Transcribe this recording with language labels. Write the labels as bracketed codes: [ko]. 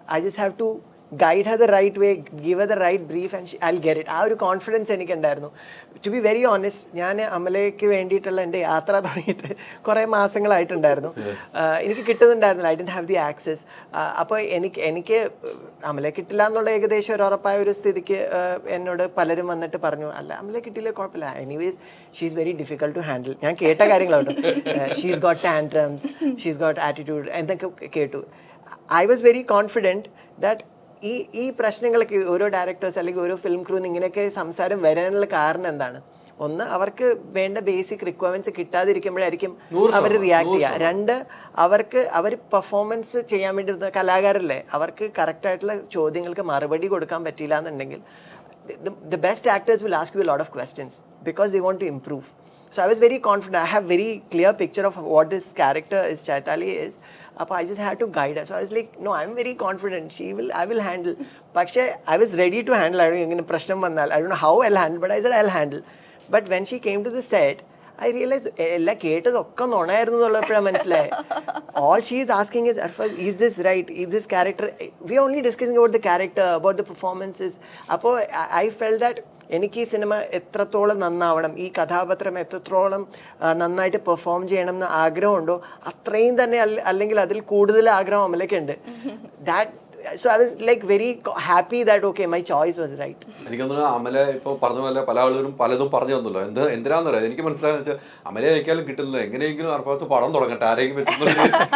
[en] I just have to guide her the right way, give her the right brief and I'll get it. [ml] ആ ഒരു confidence എനിക്കുണ്ടായിരുന്നു. [en] to be very honest, [ml] ഞാൻ അമലയ്ക്ക് വേണ്ടിയിട്ടുള്ള എൻ്റെ യാത്ര തുടങ്ങിയിട്ട് കുറേ മാസങ്ങളായിട്ടുണ്ടായിരുന്നു. എനിക്ക് കിട്ടുന്നുണ്ടായിരുന്നില്ല. [en] I don't have the access. [ml] അപ്പോൾ എനിക്ക് അമലയെ കിട്ടില്ല എന്നുള്ള ഏകദേശം ഒരു ഉറപ്പായ ഒരു സ്ഥിതിക്ക് എന്നോട് പലരും വന്നിട്ട് പറഞ്ഞു, അല്ല അമലയെ കിട്ടിയില്ലേ കുഴപ്പമില്ല, [en] Anyways she is very difficult to handle. [ml] ഞാൻ കേട്ട കാര്യങ്ങളാട്ടോ. [en] she is got tantrums, she is got attitude [ml] എന്നൊക്കെ കേട്ടു. [en] I was very confident that [ml] ഈ പ്രശ്നങ്ങളൊക്കെ ഓരോ ഡയറക്ടേഴ്സ് അല്ലെങ്കിൽ ഓരോ ഫിലിം ക്രൂന്ന് ഇങ്ങനെയൊക്കെ സംസാരം വരാനുള്ള കാരണം എന്താണ്? ഒന്ന്, അവർക്ക് വേണ്ട ബേസിക് റിക്വയർമെന്റ്സ് കിട്ടാതിരിക്കുമ്പോഴായിരിക്കും അവർ റിയാക്ട് ചെയ്യുക. രണ്ട്, അവർ പെർഫോമൻസ് ചെയ്യാൻ വേണ്ടി കലാകാരല്ലേ, അവർക്ക് കറക്റ്റായിട്ടുള്ള ചോദ്യങ്ങൾക്ക് മറുപടി കൊടുക്കാൻ പറ്റില്ല എന്നുണ്ടെങ്കിൽ [en] the best actors will ask you a lot of questions because they want to improve. So I was very confident. I have very clear picture of what this character is, Chaitali is. I just had to guide her. So I was like, no, I'm very confident. I will handle. പക്ഷേ I was ready to handle. I don't know how I'll handle, but I said I'll handle. But when she came to the set, I realized [ml] എല്ലാം കേട്ടതൊക്കെ നുണയായിരുന്നു എന്നുള്ളപ്പോഴാണ് മനസ്സിലായി. [en] All she is asking is, is this right? Is this character? We are only discussing about the character, about the performances. [ml] അപ്പോൾ [en] I felt that [ml] എനിക്ക് ഈ cinema എത്രത്തോളം നന്നാവണം, ഈ കഥാപാത്രം എത്രത്തോളം നന്നായിട്ട് പെർഫോം ചെയ്യണം എന്ന് ആഗ്രഹമുണ്ടോ അത്രയും തന്നെ അല്ലെങ്കിൽ അതിൽ കൂടുതൽ ആഗ്രഹം അമലയ്ക്കുണ്ട്. [en] That So I was like very happy that okay, my choice was right. [ml] എനിക്ക് തോന്നുന്നു അമല ഇപ്പോൾ പറഞ്ഞ പോലെ പല ആളുകളും പലതും പറഞ്ഞു തന്നല്ലോ. എന്തിനാന്ന് പറയാം, എനിക്ക് മനസ്സിലായെന്ന് വെച്ചാൽ അമലയെ അയക്കാലും കിട്ടുന്നില്ല, എങ്ങനെയെങ്കിലും അർഫാസ് പടം തുടങ്ങട്ടെ ആരെങ്കിലും വെച്ചിട്ടുണ്ടെങ്കിൽ.